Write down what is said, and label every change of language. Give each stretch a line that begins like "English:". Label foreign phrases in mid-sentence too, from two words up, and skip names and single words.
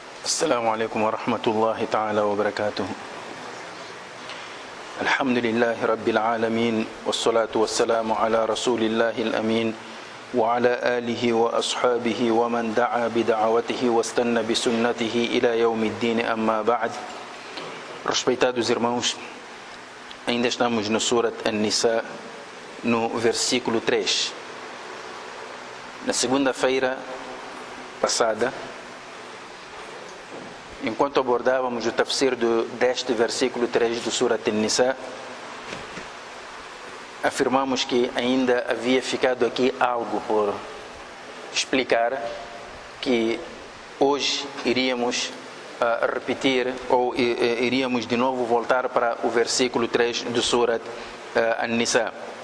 Arabic: السلام عليكم ورحمة الله تعالى وبركاته. الحمد لله رب العالمين، والصلاة والسلام على رسول الله الأمين وعلى آله وأصحابه ومن دعا بدعوته واستنى بسنته إلى يوم الدين. أما بعد.
Portuguese: Respeitados irmãos, ainda estamos no Surat An-Nisa, no versículo 3. Na segunda-feira passada, enquanto abordávamos o tafsir deste versículo 3 do Surat An-Nisa, afirmamos que ainda havia ficado aqui algo por explicar, que hoje iríamos repetir, ou iríamos de novo voltar para o versículo 3 do Surat An-Nisa.